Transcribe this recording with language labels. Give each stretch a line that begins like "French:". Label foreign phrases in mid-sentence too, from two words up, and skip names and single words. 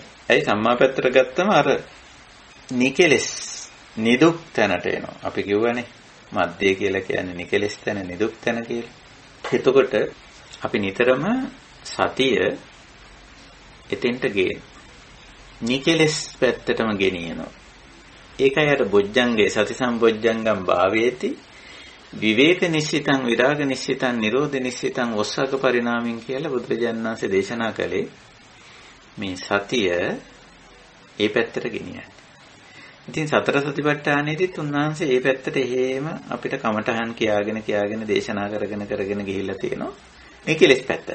Sinhala: ඇයි සම්මා පැත්තට ගත්තම අර නිකෙලස් නිදුක් තැනට එනවා. අපි කියවනේ මධ්‍ය කියලා කියන්නේ නිකෙලස් තැන, නිදුක් තැන කියලා. එතකොට අපි නිතරම සතිය එතෙන්ට ගේන. නිකෙලස් පැත්තටම ගෙනියනවා. ඒකයි අර බොජ්ජංගේ
Pali: සති සම්බොජ්ජංගම් භාවේති විවේක නිශ්චිතං විරාග නිශ්චිතං නිරෝධ නිශ්චිතං ඔස්සක පරිණාමින්
Sinhala: කියලා බුදුරජාණන් වහන්සේ දේශනා කළේ මේ සතිය ඒ පැත්තට ගෙනියන්නේ. ඉතින් සතර සතිපට්ඨානෙදිත් උන්වහන්සේ ඒ පැත්තට එහෙම අපිට කමටහන් කියාගෙන දේශනා කරගෙන ගිහිල්ලා තියෙනවා. මේ කෙලෙස් පැත්තට.